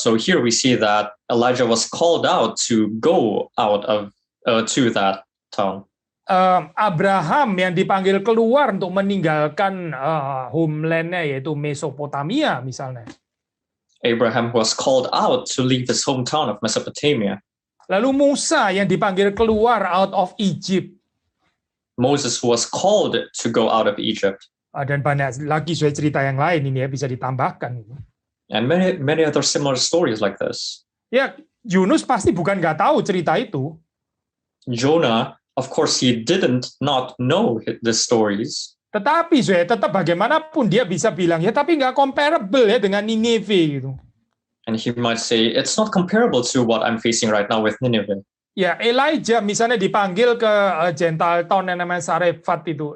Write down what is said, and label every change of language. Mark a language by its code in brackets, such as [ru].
[en] So here we see that Elijah was called out to go out of to that town. [id] Abraham yang dipanggil keluar untuk meninggalkan homeland-nya yaitu Mesopotamia misalnya. [en] Abraham was called out to leave his hometown of Mesopotamia. [id] Lalu Musa yang dipanggil keluar [en] out of Egypt. Moses was called to go out of Egypt. [id] Dan banyak lagi cerita yang lain ini ya bisa ditambahkan. [en] And many other similar stories like this. [id] Ya, Yunus pasti bukan nggak tahu cerita itu. [en] Jonah, of course, he didn't not know the stories. [id] Tetapi tetap bagaimanapun dia bisa bilang ya, tapi nggak comparable ya dengan Nineveh gitu. [en] And he might say it's not comparable to what I'm facing right now with Nineveh. [id] Ya, Elijah misalnya dipanggil ke [en] Gentile town [id] yang namanya Sarefat itu.